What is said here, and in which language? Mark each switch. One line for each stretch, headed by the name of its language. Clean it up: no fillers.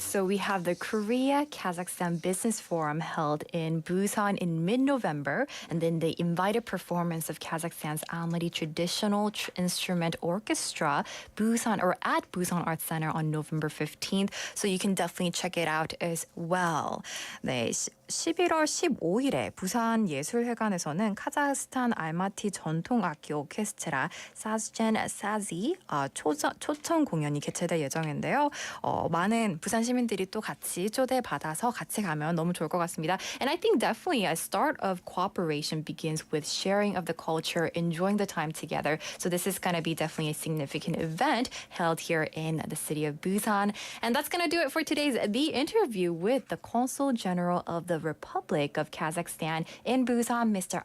English: So we have the Korea Kazakhstan Business Forum held in Busan in mid-November, and then the invited performance of Kazakhstan's Almaty Traditional Instrument Orchestra at Busan Arts Center on November 15th. So you can definitely check it out as well.
Korean: 네, 11월 15일에 부산 예술회관에서는 카자흐스탄 알마티 전통악기 오케스트라 사즈젠 사지 초청 공연이 개최될 예정인데요. 많은 부산 시민들이 또 같이 초대받아서 같이 가면 너무 좋을 것 같습니다.
English: And I think definitely a start of cooperation begins with sharing of the culture, enjoying the time together. So this is going to be definitely a significant event held here in the city of Busan. And that's going to do it for today's The Interview with the Consul General of the Republic of Kazakhstan in Busan, Mr.